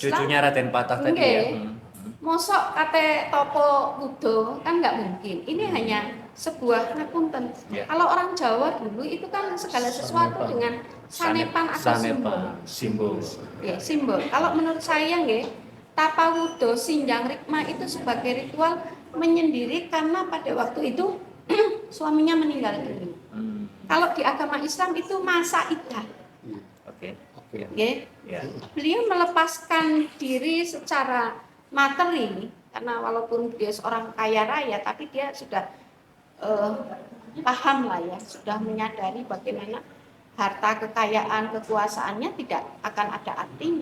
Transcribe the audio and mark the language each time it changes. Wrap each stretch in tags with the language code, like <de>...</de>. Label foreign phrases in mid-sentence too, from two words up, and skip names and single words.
<id>cucunya Raden Patah tadi Nggih. ya.</id> <jv>Mosok kate topo Buddha</jv> <id>kan nggak mungkin. Ini hanya sebuah ngapunten. Ya. Kalau orang Jawa dulu itu kan segala sesuatu dengan sanepan atau simbol. Simbol. Ya, simbol. Kalau menurut saya nggih,</id> <jv>tapa wudo sinjang rikma</jv> <id>itu sebagai ritual menyendiri karena pada waktu itu suaminya meninggal dunia. Kalau di agama Islam itu masa iddah. Oke. Nggih. Ya. Beliau melepaskan diri secara materi karena walaupun dia seorang kaya raya tapi dia sudah paham lah ya, sudah menyadari bagaimana harta kekayaan kekuasaannya tidak akan ada artinya.</id>